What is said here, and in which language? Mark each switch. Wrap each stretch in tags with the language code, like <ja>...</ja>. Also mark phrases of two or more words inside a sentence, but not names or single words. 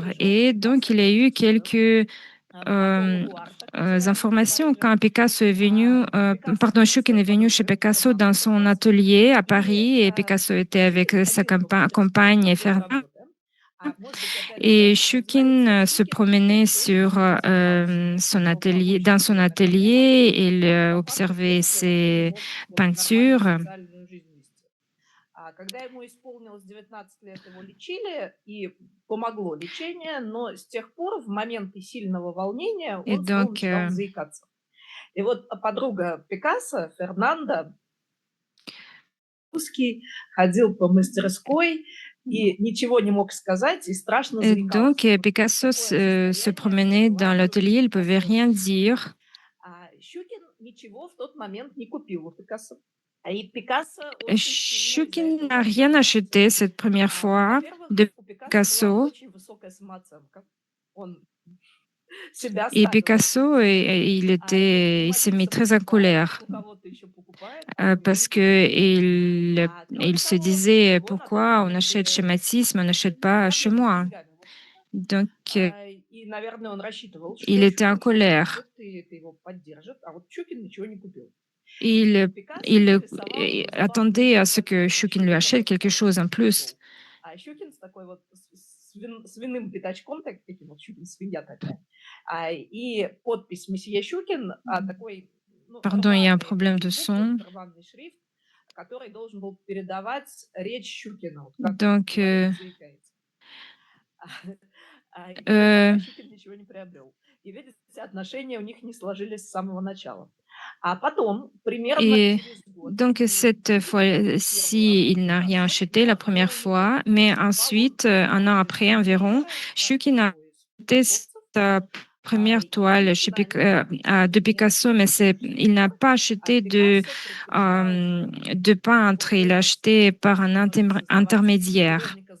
<fr>Et donc, il y a eu quelques informations quand Picasso est venu, pardon, Schuken est venu chez Picasso dans son atelier à Paris et Picasso était avec sa compagne Fernanda. Et Schukin se promenait sur son atelier, dans son atelier, il observait ses peintures.</fr> <ru>Когда ему исполнилось 19 лет, его лечили, и помогло лечение, но с тех пор в моменты сильного волнения</ru> <fr>Et</fr> <ru>он снова</ru> <fr>donc,</fr> <ru>начинал заикаться. И вот подруга Пикассо, Фернанда, русский, ходил по мастерской и ничего не мог сказать, и страшно</ru> <fr>et donc</fr> <ru>заикался. Вот</ru> <fr>Picasso</fr> <ru>такое</ru> <fr>se</fr> <ru>состояние</ru> <fr>promenait dans</fr> <ru>бывает у</ru> <fr>l'atelier, il ne pouvait</fr> <ru>Пикассо.</ru> <fr>rien dire.</fr> <ru>Щукин ничего в тот момент не купил у Пикассо. И Пикассо очень сильно из-за</ru> <fr>Schukin n'a</fr> <ru>этого</ru> <fr>rien</fr> <ru>обиделся.</ru> <fr>acheté cette première fois</fr> <ru>Во-первых,</ru> <fr>de</fr> <ru>у Пикассо была</ru> <fr>Picasso.</fr> <ru>очень высокая самооценка. Он себя</ru> <fr>Et</fr> <ru>ставил</ru> <fr>Picasso,</fr> <ru>выше.</ru> <fr>il s'est mis</fr> <ru>Матисса</ru> <fr>très en</fr> <ru>покупает,</ru> <fr>colère</fr> <ru>у кого-то еще покупает, а у него</ru> <fr>parce</fr> <ru>не</ru> <fr>que</fr> <ru>покупает.</ru> <fr>il</fr> <ru>Кроме</ru> <fr>se</fr> <ru>того,</ru> <fr>disait</fr> <ru>его на тот</ru> <fr>pourquoi on</fr> <ru>момент</ru> <fr>achète chez</fr> <ru>были</ru> <fr>Matisse, mais on n'achète</fr> <ru>сильные</ru> <fr>pas chez</fr> <ru>проблемы с</ru> <fr>moi.</fr> <ru>деньгами, в общем-то.</ru> <fr>Donc,</fr> <ru>И, наверное, он рассчитывал,</ru> <fr>il</fr> <ru>что</ru> <fr>était en</fr> <ru>Щукин что-то</ru> <fr>colère.</fr> <ru>купит, и это его поддержит, а вот Щукин ничего не купил. И</ru> <fr>Il,</fr> <ru>Пикассо</ru> <fr>il</fr> <ru>нарисовал ему</ru> <fr>attendait</fr> <ru>забавную</ru> <fr>à ce que</fr> <ru>картину</ru> <fr>Schukin lui</fr> <ru>Щукина</ru> <fr>achète</fr> <ru>вот</ru> <fr>quelque</fr> <ru>такой</ru> <fr>chose en</fr> <ru>вот</ru> <fr>plus.</fr> <ru>пришел. А Щукин с такой вот свиным пятачком, таким вот Щукин, свинья такая. И подпись «Месье Щукин», такой</ru> <fr>Pardon, il y a un</fr> <ru>рваный</ru> <fr>problème de</fr> <ru>буклет,</ru> <fr>son.</fr> <ru>рваный шрифт, который должен был передавать речь Щукина, вот как он</ru> <fr>Donc,</fr> <ru>говорит, заикается. И вот euh, пока Щукин ничего не приобрел. И, видите, отношения у них не сложились с самого начала. А потом, примерно</ru> <fr>et</fr> <ru>через год,</ru> <fr>donc cette fois-ci, il n'a rien acheté la première fois, mais ensuite, un an après environ, Schukin a acheté sa première toile chez de Picasso, mais il n'a pas acheté de peintre, il a acheté par un intermédiaire.</fr>